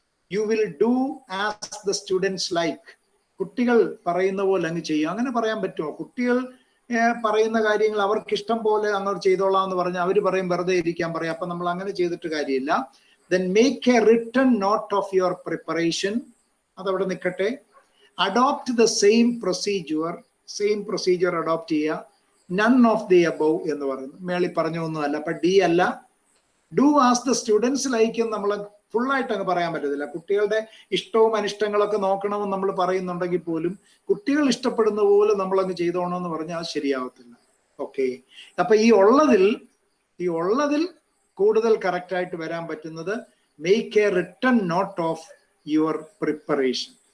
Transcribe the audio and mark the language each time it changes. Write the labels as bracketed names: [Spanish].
[English] You will do as the students like. [Malayalam] കുട്ടികൾ പറയുന്ന പോലെ അങ്ങ് ചെയ്യും. അങ്ങനെ പറയാൻ പറ്റുമോ? കുട്ടികൾ പറയുന്ന കാര്യങ്ങൾ അവർക്ക് ഇഷ്ടം പോലെ അങ്ങോട്ട് ചെയ്തോളാം എന്ന് പറഞ്ഞാൽ അവർ പറയും വെറുതെ ഇരിക്കാൻ പറയും. അപ്പൊ നമ്മൾ അങ്ങനെ ചെയ്തിട്ട് കാര്യമില്ല. [English] Then make a written note of your preparation. [Malayalam] അതവിടെ നിൽക്കട്ടെ. [English] Adopt the same procedure [Malayalam] adopt ചെയ്യുക. [English] None of the above [Malayalam] എന്ന് പറയുന്നു. മേളി പറഞ്ഞൊന്നുമല്ല. അപ്പൊ ഡി അല്ല. [English] do as the students like [Malayalam] നമ്മൾ ഫുള്ളായിട്ട് അങ്ങ് പറയാൻ പറ്റത്തില്ല. കുട്ടികളുടെ ഇഷ്ടവും അനിഷ്ടങ്ങളൊക്കെ നോക്കണമെന്ന് നമ്മൾ പറയുന്നുണ്ടെങ്കിൽ പോലും കുട്ടികൾ ഇഷ്ടപ്പെടുന്ന പോലെ നമ്മൾ അങ്ങ് ചെയ്തോണമെന്ന് പറഞ്ഞാൽ അത് ശരിയാവത്തില്ല. ഓക്കെ, അപ്പൊ ഈ ഉള്ളതിൽ കൂടുതൽ കറക്റ്റ് ആയിട്ട് വരാൻ പറ്റുന്നത് [English] Make a written note of your preparation.